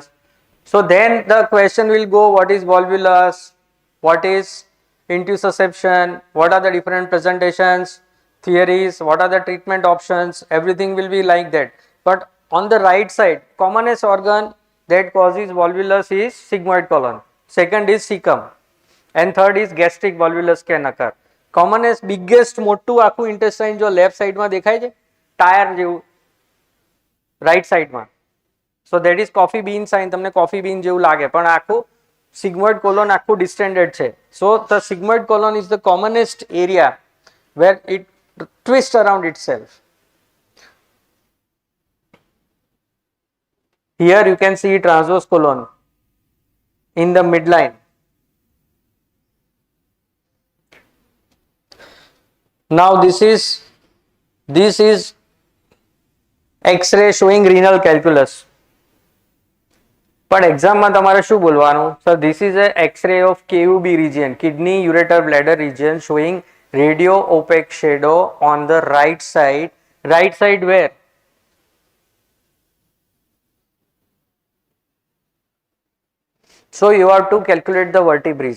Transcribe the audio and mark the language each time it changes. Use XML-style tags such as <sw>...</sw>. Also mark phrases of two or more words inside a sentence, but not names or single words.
<en>So then the question will go, what is volvulus, what is intussusception, what are the different presentations, theories, what are the treatment options, everything will be like that. But on the right side, commonest organ that causes volvulus is sigmoid colon, second is cecum, and third is gastric volvulus can occur. Commonest biggest</en> <gu>મોટું આખું intestine જો</gu> <en>left side</en> <gu>માં દેખાય છે ટાયર જેવું</gu> <en>right side</en> <gu>માં,</gu> <en>so that is coffee bean sign,</en> <gu>તમને</gu> <en>coffee bean</en> <gu>જેવું લાગે પણ આખું</gu> <en>sigmoid colon</en> <gu>આખું distended છે.</gu> <en>So the sigmoid colon is the commonest area where it twists around itself. Here you can see transverse colon in the midline. Now this is X-ray showing renal calculus.</en> <gu>But exam માં તમારે શું બોલવાનું?</gu> <en>So this is a X-ray of KUB region, kidney ureter bladder region, showing radio opaque shadow on the right side. Right side where? So you have to calculate the vertebrae.</en>